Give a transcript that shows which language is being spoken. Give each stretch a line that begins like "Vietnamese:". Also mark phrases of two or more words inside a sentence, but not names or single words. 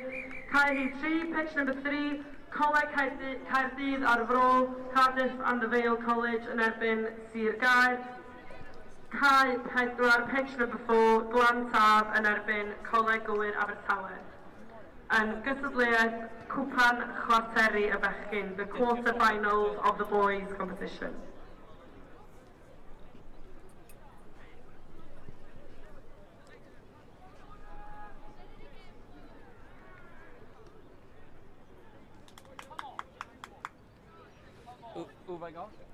Welsh: Cae rhif 3,
English: pitch number 3,
Welsh: Coleg Caerdydd ar Fro, Cardiff and the Vale College yn erbyn Sir Gaer. Cae 4,
English: pitch number 4,
Welsh: Glan Taf yn erbyn Coleg Gwyr Abertawe. Yn gystadleuaeth cwpan chwarteri y bechgyn,
English: the quarter-finals of the boys' competition. Who have I got?